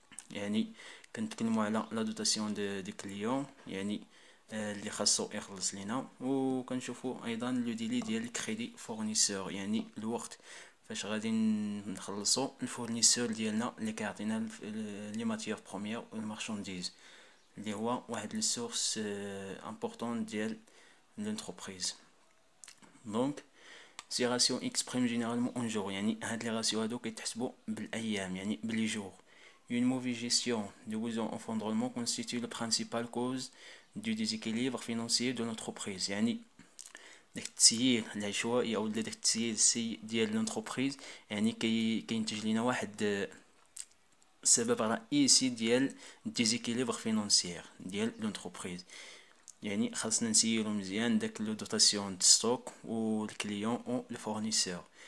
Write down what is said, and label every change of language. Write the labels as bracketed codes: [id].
[ar] يعني كنتكلموا على لا دوتاسيون دي كليون، يعني اللي خاصو يخلص لينا، وكنشوفو ايضا لو ديلي ديال الكريدي فورنيسور، يعني الوقت فاش غادي نخلصو الفورنيسور ديالنا اللي كيعطينا لي ماتيير بروميير والمارشانديز، اللي هو واحد لي سورس امبورطون ديال لونتربريز. دونك سي راسيو اكسبريم جينيرالمون اون جور، يعني هاد لي راسيو هادو كيتحسبوا بالايام، يعني بلي جور. [fr] Une mauvaise gestion du besoin en fonds de roulement constitue la principale cause du déséquilibre financier de l'entreprise. [ar] يعني داك التسيير العشوائي او داك التسيير السيء ديال لونتربريز، يعني كينتج لينا واحد سبب رئيسي ديال الديزيكيليبر فينانسيير ديال لونتربريز. يعني خاصنا نسيرو مزيان داك لو دوتاسيون د ستوك و الكليون و الفورنيسور.